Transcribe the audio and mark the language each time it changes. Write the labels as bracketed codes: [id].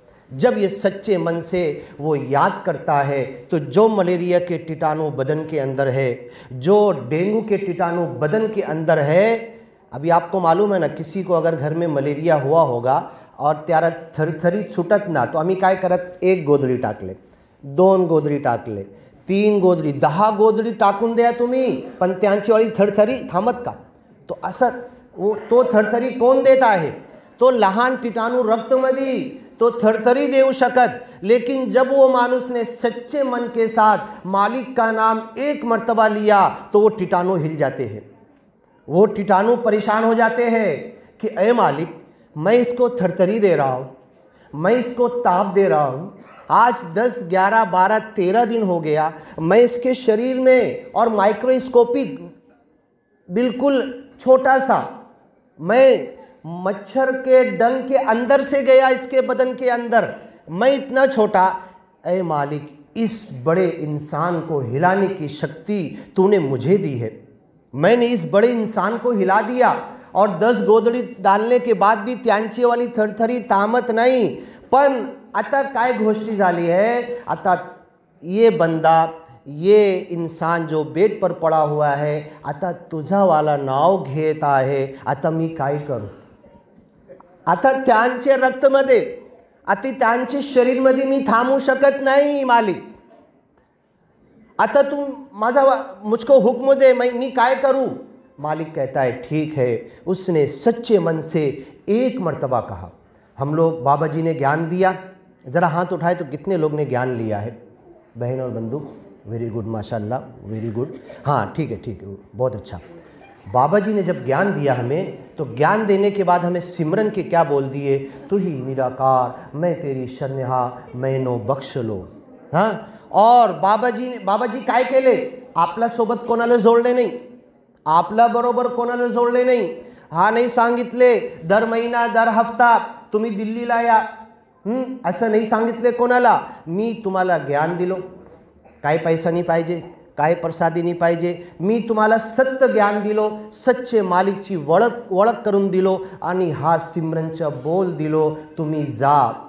[hi] जब ये सच्चे मन से वो याद करता है तो जो मलेरिया के कीटाणु बदन के अंदर है, जो डेंगू के कीटाणु बदन के अंदर है, अभी आपको मालूम है ना, किसी को अगर घर में मलेरिया हुआ होगा और त्यारा थरथरी छुटत ना, [mr] तो आम्ही काय करत, 1 गोधडी टाकले, 2 गोधडी टाकले, 3 गोधडी, 10 गोधडी टाकून द्या तुम्ही, पण त्यांची वाली थरथरी थांबत का? तो असं तो थरथरी कोण देत आहे? तो लहान कीटाणू रक्तमध्ये तो थरथरी देऊ शकत। [hi] लेकिन जब वो मानुस ने सच्चे मन के साथ मालिक का नाम एक मर्तबा लिया तो वो कीटाणु हिल जाते हैं, वो कीटाणु परेशान हो जाते हैं कि ऐ मालिक, मैं इसको थरथरी दे रहा हूँ, मैं इसको ताप दे रहा हूँ, आज 10, 11, 12, 13 दिन हो गया, मैं इसके शरीर में, और माइक्रोस्कोपिक बिल्कुल छोटा सा, मैं मच्छर के डंक के अंदर से गया इसके बदन के अंदर, मैं इतना छोटा, ऐ मालिक, इस बड़े इंसान को हिलाने की शक्ति तूने मुझे दी है, मैंने इस बड़े इंसान को हिला दिया। और 10 गोधडी डालने के बाद भी [mr] त्यांची वाली थरथरी तामत नाही। पण आता काय गोष्टी झाली है, आता [hi] ये बंदा, ये इंसान जो बेड पर पड़ा हुआ है, [mr] आता तुझा वाला नाव घेत आहे, आता मी काय करू? आता त्यांचे रक्तमध्ये, आता त्यांचे शरीरमध्ये मी थांबू शकत नाही मालिक, आता [hi] तुम मुझको हुक्म दे, मैं काय करूं? मालिक कहता है ठीक है। उसने सच्चे मन से एक मर्तबा कहा। हम लोग, बाबा जी ने ज्ञान दिया, ज़रा हाथ उठाए तो कितने लोग ने ज्ञान लिया है? बहन और बंधु, वेरी गुड, माशाल्लाह, वेरी गुड। हाँ ठीक है, बहुत अच्छा। बाबा जी ने जब ज्ञान दिया हमें, तो ज्ञान देने के बाद हमें सिमरन के क्या बोल दिए? [pa] तू ही निराकार, मैं तेरी शरणहा, मैनो बख्श लो। [mr] हाँ, और बाबा जी काय केले? आपला सोबत कोणाला जोडले नाही, आपला बरोबर कोणाला जोडले नाही। हा नाही सांगितले दर महिना दर हफ्ता तुम्ही दिल्लीला या, असं नाही सांगितले कोणाला। मी तुम्हाला ज्ञान दिलो, काय पैसा नाही पाहिजे, काय प्रसादी नाही पाहिजे, मी तुम्हाला सत्य ज्ञान दिलो, सच्चे मालिकची ओळख करून दिलो आणि हा सिमरनचा बोल दिलो, तुम्ही जा।